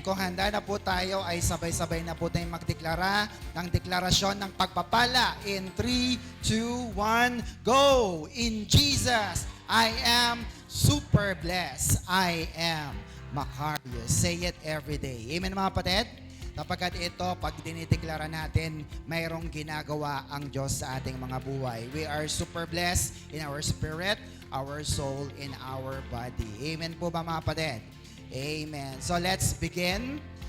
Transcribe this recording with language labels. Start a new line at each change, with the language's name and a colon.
Filipino: Kung handa na po tayo, ay sabay-sabay na po tayong magdeklara ng deklarasyon ng pagpapala.
English: In 3, 2, 1, go! In Jesus, I am super blessed. I am Macarius. Say it every day. Amen
Filipino: mga kapatid? Kapagkat ito, pag dinideklara natin, mayroong ginagawa ang Diyos sa ating mga buhay.
English: We are super blessed in our spirit, our soul, in our body.
Filipino: Amen po ba mga kapatid? Amen.
English: So let's begin.